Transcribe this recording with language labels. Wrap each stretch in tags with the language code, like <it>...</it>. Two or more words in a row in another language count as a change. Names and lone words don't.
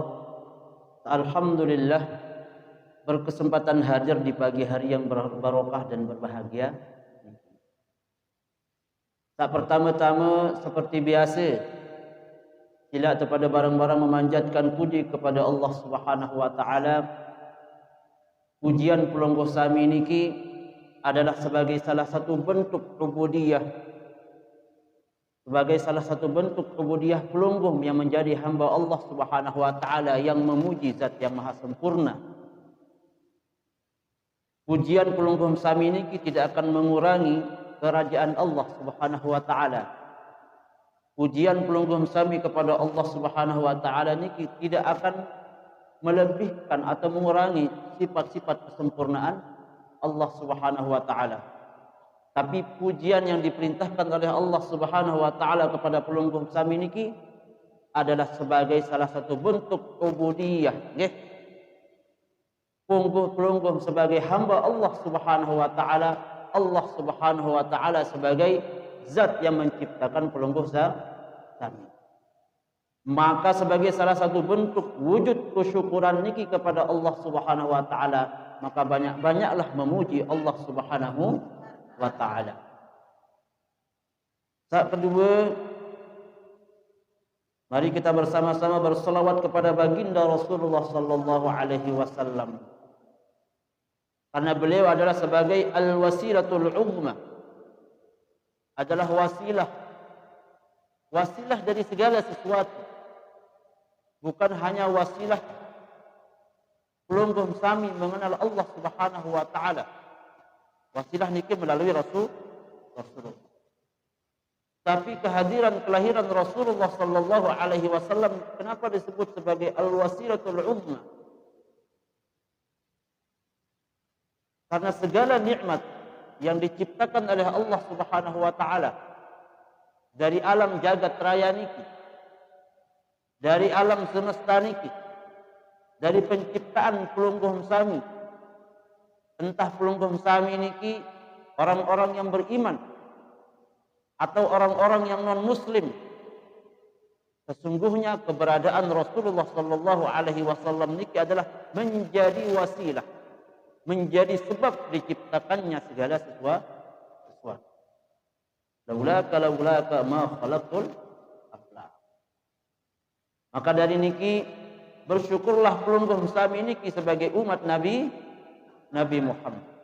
<id>Alhamdulillah berkesempatan hadir di pagi hari yang barokah dan berbahagia. Tak pertama-tama seperti biasa, sila kepada barang-barang memanjatkan puji kepada Allah</id> <ar>سبحانه وتعالى.</ar> <id>Pujian pelonggoh sami niki adalah sebagai salah satu bentuk ubudiyah, sebagai salah satu bentuk ubudiyah pelonggoh yang menjadi hamba Allah</id> <ar>سبحانه وتعالى</ar> <id>yang memuji zat yang maha sempurna. Pujian pelonggoh sami niki tidak akan mengurangi kerajaan Allah</id> <ar>سبحانه وتعالى.</ar> <id>Pujian pelonggoh sami kepada Allah</id> <ar>سبحانه وتعالى</ar> <id>niki tidak akan melebihkan atau mengurangi sifat-sifat kesempurnaan Allah</id> <ar>سبحانه وتعالى.</ar> <id>Tapi pujian yang diperintahkan oleh Allah</id> <ar>سبحانه وتعالى</ar> <id>kepada pelungguh sami niki adalah sebagai salah satu bentuk ubudiyah, nggih. Pelungguh sebagai hamba Allah</id> <ar>سبحانه وتعالى,</ar> <id>Allah</id> <ar>سبحانه وتعالى</ar> <id>sebagai zat yang menciptakan pelungguh sami. Maka sebagai salah satu bentuk wujud kesyukuran niki kepada Allah</id> <ar>سبحانه وتعالى,</ar> <id>maka banyak-banyaklah memuji Allah</id> <ar>سبحانه وتعالى.</ar> <id>Saat kedua, mari kita bersama-sama berselawat kepada baginda Rasulullah</id> <ar>صلى الله عليه وسلم.</ar> <id>Karena beliau adalah sebagai</id> <ar>الوسيلة العظمى,</ar> <id>adalah wasilah dari segala sesuatu. Bukan hanya wasilah pelungguh sami mengenal Allah</id> <ar>سبحانه وتعالى.</ar> <id>Wasilah niki melalui Rasulullah. Tapi kelahiran Rasulullah</id> <ar>صلى الله عليه وسلم</ar> <id>kenapa disebut sebagai</id> <ar>الوسيلة العظمى?</ar> <id>Karena segala nikmat yang diciptakan oleh Allah</id> <ar>سبحانه وتعالى</ar> <id>dari alam jagat raya niki, dari alam semesta niki, dari penciptaan pelungguh sami, entah pelungguh sami niki orang-orang yang beriman atau orang-orang yang non muslim, sesungguhnya keberadaan Rasulullah</id> <ar>صلى الله عليه وسلم</ar> <id>niki adalah menjadi wasilah, menjadi sebab diciptakannya segala sesuatu.</id> <ar>لولاك ما خلقت الأفلاك.</ar> <id>Maka dari niki bersyukurlah pelungguh sami niki sebagai umat Nabi Muhammad.</id>